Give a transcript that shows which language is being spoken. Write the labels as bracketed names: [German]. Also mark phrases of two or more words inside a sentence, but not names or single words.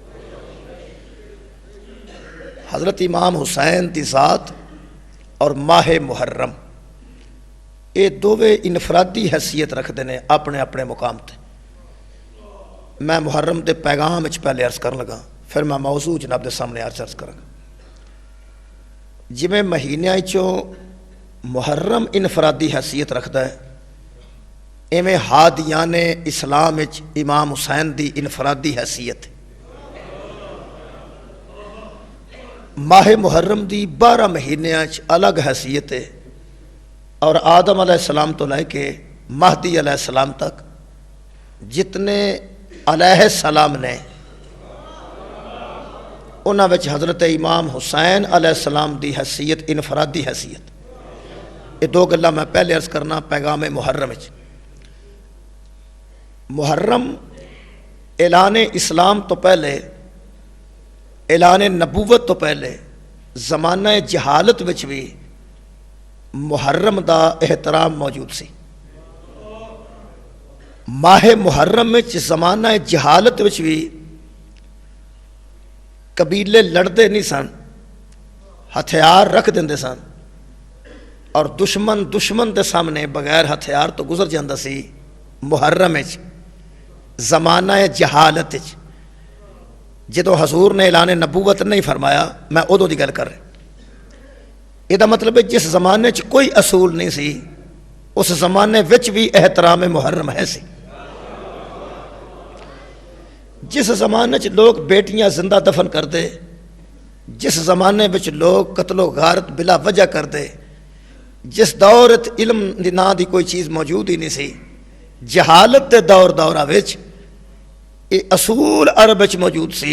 [Punjabi] حضرت امام حسین دی ذات اور ماہ محرم یہ دوویں انفرادی حیثیت رکھتے ہیں اپنے اپنے مقام تے۔ میں محرم دے پیغام وچ پہلے عرض کرن لگا، پھر میں موضوع جناب دے سامنے عرض کروں گا۔ جویں مہینیاں چوں محرم انفرادی حیثیت رکھتا ہے، ایویں ہادیان اسلام وچ امام حسین دی انفرادی حیثیت ہے۔ ماہ محرم دی 12 مہینیاں چ الگ حیثیت ہے، اور آدم علیہ السلام تو لے کے مہدی علیہ السلام تک جتنے علیہ السلام نے انہاں وچ حضرت امام حسین علیہ السلام دی حیثیت انفرادی حیثیت۔ یہ دو گلاں میں پہلے عرض کرنا پیغام محرم وچ۔ محرم اعلان اسلام تو پہلے، اعلان نبوت تو پہلے زمانہ جہالت وچ بھی محرم دا احترام موجود سی۔ ماہ محرم وچ زمانہ جہالت وچ بھی قبیلے لڑتے نہیں سن، ہتھیار رکھ دیندے سن، اور دشمن دے سامنے بغیر ہتھیار تو گزر جاندہ سی۔ محرم وچ زمانہ جہالت وچ جدو حضور نے اعلان نبوت نہیں فرمایا، میں ادو دی گل کر رہا۔ یہ مطلب ہے جس زمانے چ کوئی اصول نہیں سی، اس زمانے وچ بھی احترام محرم ہے سی۔ جس زمانے چ لوگ بیٹیاں زندہ دفن کرتے، جس زمانے وچ لوگ قتل و غارت بلا وجہ کرتے، جس دور علم دی نا دی کوئی چیز موجود ہی نہیں سی، جہالت دے دورہ وچ یہ اصول عرب وچ موجود سی۔